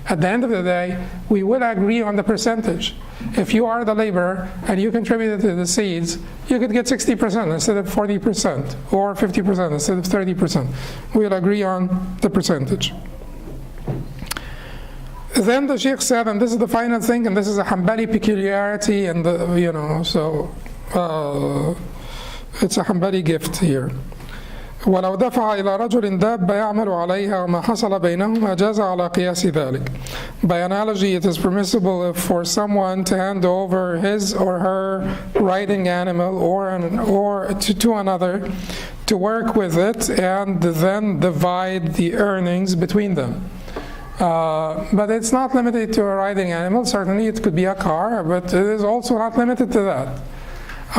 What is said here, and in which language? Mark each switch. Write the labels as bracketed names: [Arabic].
[English] At the end of the day, we will agree on the percentage. If you are the laborer and you contributed to the seeds, you could get 60% instead of 40%, or 50% instead of 30%. We'll agree on the percentage. Then the Sheikh said, and this is the final thing, and this is a Hanbali peculiarity, and it's a Hanbali gift here. [Arabic] ولو دفع إلى رجل دابة يعمل عليها وما حصل بينهما جاز على قياس ذلك. [English] By analogy, it is permissible for someone to hand over his or her riding animal or to another to work with it and then divide the earnings between them. But it's not limited to a riding animal. Certainly it could be a car, but it is also not limited to that.